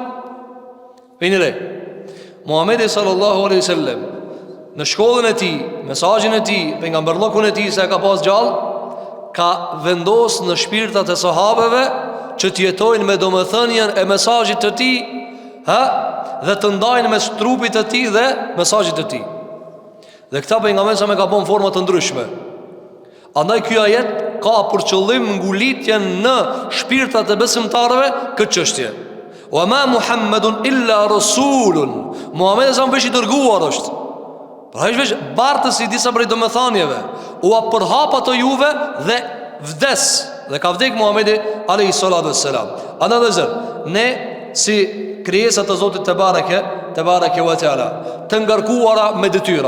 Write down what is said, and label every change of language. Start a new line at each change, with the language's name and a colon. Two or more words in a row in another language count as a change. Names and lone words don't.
Albanian: Vini re, Muhamedi
Arabic: صلى الله عليه وسلم
Albanian: në shkollën e tij, mesazhin e tij, pejgamberllokun e tij se ka pas gjallë, ka vendos në shpirtat e sahabeve që të jetojnë me domethënien e mesazhit të tij, dhe të ndajnë mes trupit të tij dhe mesazhit të tij. Dhe këta pejgamberi sa me ka bën forma të ndryshme. Andaj ky ajet ka për qëllim ngulitjen në shpirtat e besimtarëve këtë çështje.
Arabic: وما محمد إلا رسول.
Albanian: Muhamedi sa veç I dërguar është. Pra ai është veç bartës I disa prej domethënieve. U përhap ato juve dhe vdes. Dhe ka vdek Muhamedi
Arabic: عليه الصلاة والسلام.
Albanian: Andaj ne si krijesa të Zotit
Arabic: تبارك وتعالى,
Albanian: të ngarkuara me detyra.